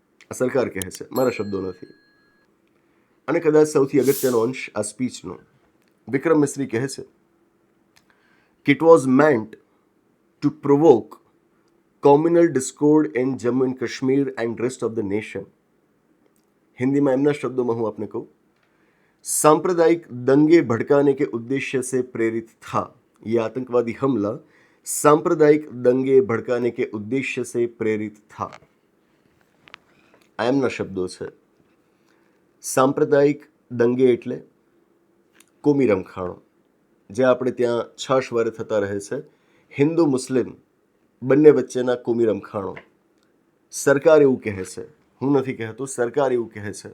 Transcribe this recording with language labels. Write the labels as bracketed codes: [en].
[gu] આ સરકાર કહે છે, મારા શબ્દો નથી. અને કદાચ સૌથી અગત્યનો અંશ આ સ્પીચનો, વિક્રમ મિસ્રી કહે છે કે [en] It was meant to provoke communal discord in Jammu and Kashmir and rest of the nation. [hi] Hindi में एमना शब्दों में हूँ आपने कहूँ, सांप्रदायिक दंगे भड़काने के उद्देश्य से प्रेरित था ये आतंकवादी हमला सांप्रदायिक दंगे भड़काने के उद्देश्य से प्रेरित था। [gu] આ એમના શબ્દો છે. સાંપ્રદાયિક દંગે એટલે કોમી રમખાણો, જે આપણે ત્યાં છાશવારે થતા રહે છે. હિન્દુ મુસ્લિમ બંને વચ્ચેના કોમી રમખાણો. સરકાર એવું કહે છે, હું નથી કહેતો, સરકાર એવું કહે છે.